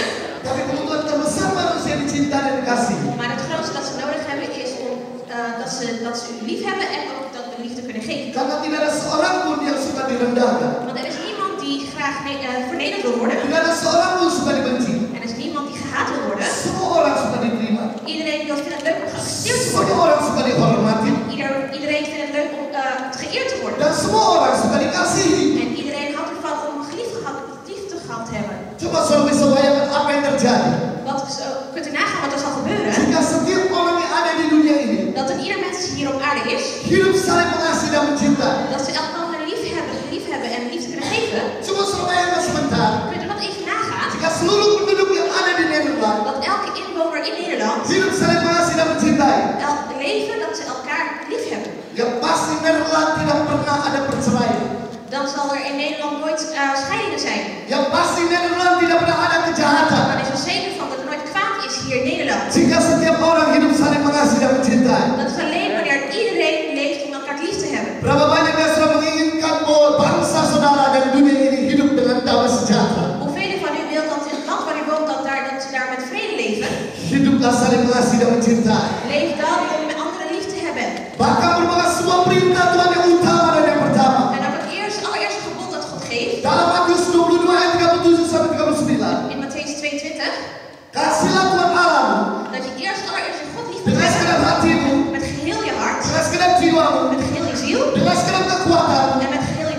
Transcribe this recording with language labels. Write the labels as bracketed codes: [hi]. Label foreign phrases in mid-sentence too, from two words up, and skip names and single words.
[id] Tapi kebutuhan terbesar manusia dicintai dan dikasihi. [nl] Maar het grootste dat ze nodig hebben is om dat ze u lief hebben en ook dat we liefde kunnen geven. [id] Karena tidak ada seorang pun yang suka direndahkan. [nl] Want er is niemand die graag vernederd wil worden. [id] Tidak ada seorang pun suka dibenci. [nl] Er is niemand die gehaat wil worden. [id] Semua orang suka diterima. [nl] Iedereen wil vindt het leuk om geaccepteerd te [id] Semua [nl] worden. [id] orang suka dihormati. [nl] Iedereen vindt het leuk om geëerd te worden. [id] Dan semua orang suka dikasihi. [nl] En iedereen houdt ervan om liefde gehad te hebben. [id] Coba saudara bisa bayangkan apa yang terjadi. [nl] Kunt u nagaan wat er zal gebeuren? [id] Jika setiap orang yang ada di dunia ini [nl] Dat er ieder mens hier op aarde is, [id] hidup saling mengasihi dan mencintai. [nl] dat ze elkaar lief hebben en liefde kunnen geven. [id] Coba saudara bayangkan sebentar. [nl] Kunt u dat even nagaan? [id] Jika seluruh penduduk yang ada di Nederland [nl] Dat elke inwoner in Nederland [id] hidup saling mengasihi dan mencintai, [nl] leven dat ze elkaar lief hebben. [id] ya pasti Nederland tidak pernah ada perceraian. [nl] Dan zal er in Nederland nooit scheidingen zijn. [id] Ya pasti Nederland tidak pernah ada kejahatan. [nl] Dan is er zeker van dat er nooit kwaad is hier in Nederland. [id] Jika setiap orang hidup saling mengasihi dan mencintai. [nl] Dat is alleen wanneer iedereen leeft om elkaar lief te hebben. [id] Berapa banyak yang sudah menginginkan bahwa bangsa saudara dan dunia ini hidup dengan damai sejahtera. [nl] Hoeveel van u wil dat in het land waar u woont dat ze daar met vrede leven? [id] Hiduplah saling mengasihi dan mencintai. [nl] Leef dan om met anderen lief te hebben. [id] Bahkan merupakan sebuah perintah Tuhan yang utama dan yang pertama. [nl] En dat het allereerste gebod dat God geeft. [id] Dalam Matius 22 ayat 37 sampai 39. [nl] In Mattheus 22. [id] Kasihlah Tuhan Allahmu [nl] Dat je allereerst God lief moet [id] dengan segenap [nl] hebben. [id] hatimu, [nl] Met geheel je hart. [id] dengan segenap jiwamu, [nl] Met geheel je ziel. [id] dengan segenap kekuatanmu, [nl] En met